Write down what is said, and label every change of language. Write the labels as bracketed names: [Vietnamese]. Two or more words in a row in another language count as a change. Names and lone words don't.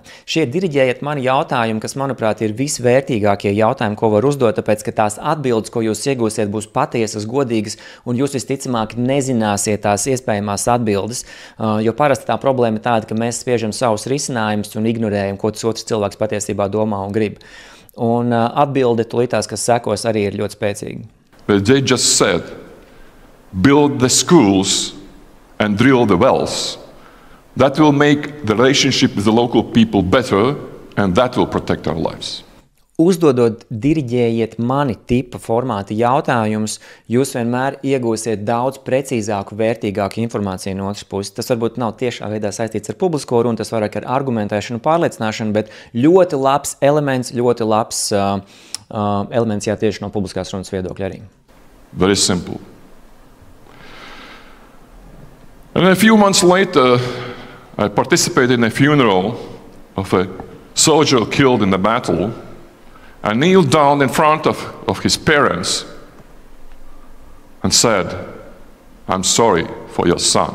[Latvian] Šie diriģējiet mani jautājumi, kas, manuprāt, ir visvērtīgākie jautājumi, ko var uzdot, tāpēc, ka tās atbildes, ko jūs iegūsiet, būs patiesas, godīgas, un jūs visticamāk nezināsiet tās iespējamās atbildes, jo parasti tā problēma ir tāda, ka mēs spiežam savus risinājumus un ignorējam, ko tas otrs cilvēks patiesībā domā un grib. Un atbilde tulītās, kas sekos, arī ir ļoti spēcīga. [English] But they just said, build the schools and drill the wells. That will make the relationship with the local people better, and that will protect our lives. [Latvian] Uzdodot diriģējiet mani tipa formāta jautājumus, jūs vienmēr iegūsiet daudz precīzāku, vērtīgāku informāciju no otras puses. Tas varbūt nav tiešā veidā saistīts ar publisko runu, tas vairāk ar argumentēšanu, pārliecināšanu, bet ļoti labs elements, elements jā, tieši no publiskās runas viedokļa arī. [English] Very simple. And a few months later, I participated in a funeral of a soldier killed in the battle. I kneeled down in front of his parents and said, I'm sorry for your son.